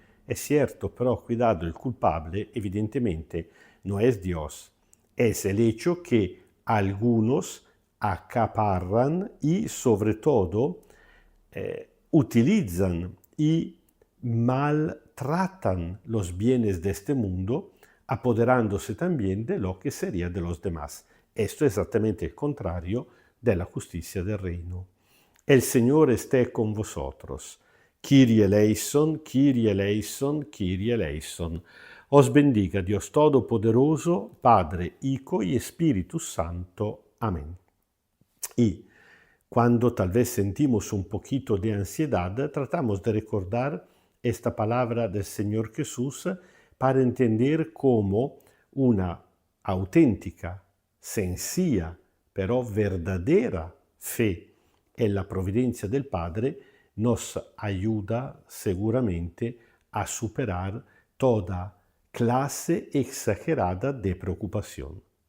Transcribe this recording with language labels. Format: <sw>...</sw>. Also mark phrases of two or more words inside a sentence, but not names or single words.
<es>Es cierto, pero cuidado, el culpable evidentemente no es Dios, es el hecho que algunos acaparran y sobre todo utilizan y maltratan los bienes de este mundo, apoderándose también de lo que sería de los demás. Esto es exactamente el contrario de la justicia del reino. El Señor esté con vosotros.</es> <el>Κύριε ελέησον, Κύριε ελέησον, Κύριε ελέησον.</el> <es>Os bendiga Dios Todopoderoso, Padre, Hijo y Espíritu Santo. Amén. Y cuando tal vez sentimos un poquito de ansiedad, tratamos de recordar esta palabra del Señor Jesús para entender cómo una auténtica, sencilla, pero verdadera fe en la providencia del Padre nos ayuda seguramente a superar toda clase exagerada de preocupación.</es>